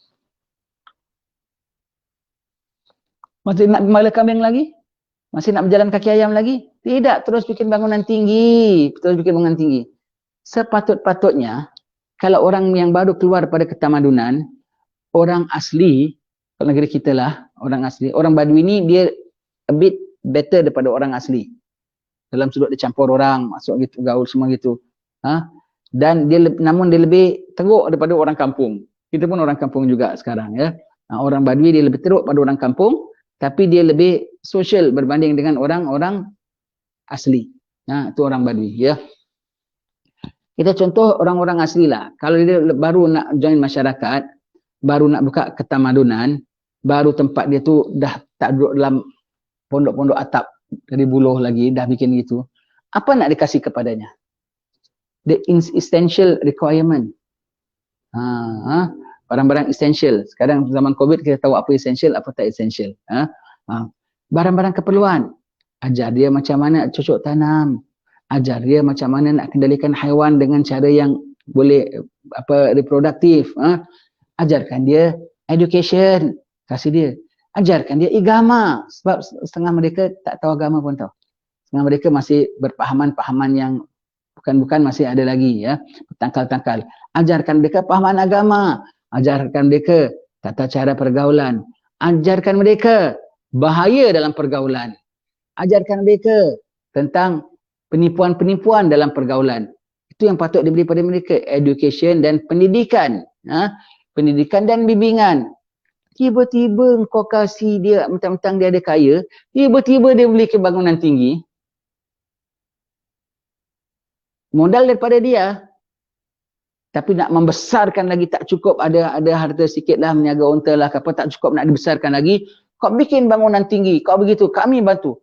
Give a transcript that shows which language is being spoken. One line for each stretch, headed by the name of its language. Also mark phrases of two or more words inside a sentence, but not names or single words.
Malay: Masih nak gembala kambing lagi? Masih nak berjalan kaki ayam lagi? Tidak, terus bikin bangunan tinggi. Terus bikin bangunan tinggi. Sepatut-patutnya, kalau orang yang baru keluar pada ketamadunan, orang asli, kalau negeri kita lah, orang asli, orang Badui ni dia
English: a bit better
Malay: daripada orang asli. Dalam sudut dia campur orang, masuk gitu, gaul semua gitu. Dan dia, namun dia lebih teruk daripada orang kampung. Kita pun orang kampung juga sekarang ya. Orang Badui dia lebih teruk pada orang kampung, tapi dia lebih social berbanding dengan orang-orang asli. Itu orang Badui ya. Kita contoh orang-orang asli lah. Kalau dia baru nak join masyarakat, baru nak buka ketamadunan, baru tempat dia tu dah tak duduk dalam pondok-pondok atap dari buluh lagi, dah bikin gitu. Apa nak dikasih kepadanya?
English: The essential requirement.
Malay: Barang-barang essential. Sekarang zaman COVID kita tahu apa essential, apa tak essential. Barang-barang keperluan. Ajar dia macam mana cocok tanam. Ajar dia macam mana nak kendalikan haiwan dengan cara yang boleh reproduktif. Ajarkan dia education. Kasih dia. Ajarkan dia agama. Sebab setengah mereka tak tahu agama pun tahu. Setengah mereka masih berpahaman-pahaman yang bukan-bukan masih ada lagi ya, tangkal-tangkal. Ajarkan mereka pahaman agama, ajarkan mereka tata cara pergaulan, ajarkan mereka bahaya dalam pergaulan, ajarkan mereka tentang penipuan-penipuan dalam pergaulan. Itu yang patut diberi pada mereka, education dan pendidikan. Pendidikan dan bimbingan. Tiba-tiba kau kasih dia, mentang-mentang dia ada kaya, tiba-tiba dia beli bangunan tinggi. Modal daripada dia, tapi nak membesarkan lagi tak cukup, ada harta sikit lah, meniaga unta lah, apa tak cukup nak dibesarkan lagi, kau bikin bangunan tinggi, kau begitu, kami bantu.